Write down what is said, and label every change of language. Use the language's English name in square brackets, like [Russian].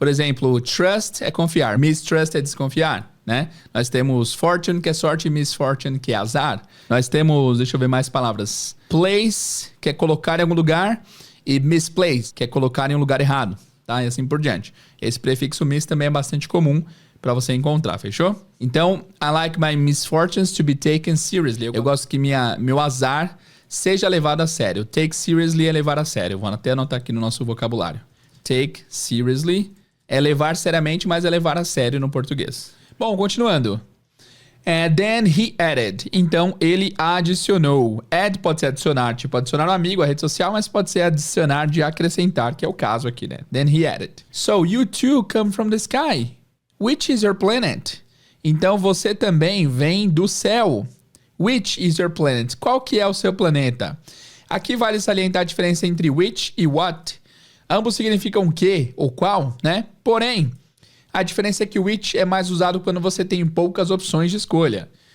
[Portuguese] Por exemplo, trust é confiar, mistrust é desconfiar, né? Nós temos fortune, que é sorte, e misfortune, que é azar. Nós temos, deixa eu ver mais palavras. Place, que é colocar em algum lugar, e misplace, que é colocar em um lugar errado, tá? E assim por diante. Esse prefixo mis também é bastante comum para você encontrar, fechou? [English] Então, I like my misfortunes to be taken seriously. [Portuguese] Eu gosto que meu azar seja levado a sério. [English] Take seriously [Portuguese] é levar a sério. Vou até anotar aqui no nosso vocabulário. Take seriously é levar seriamente, mas é levar a sério no português. Bom, continuando. [English] Then he added. [Portuguese] Então, ele adicionou. Add pode ser adicionar, tipo adicionar um amigo, a rede social, mas pode ser adicionar de acrescentar, que é o caso aqui, né? [English] Then he added. So, you too come from the sky. Which is your planet? [Portuguese] Então, você também vem do céu. [English] Which is your planet? [Portuguese] Qual que é o seu planeta? Aqui vale salientar a diferença entre which e what. Ambos significam que ou qual, né? Porém, a diferença é que which é mais usado quando você tem poucas opções de escolha.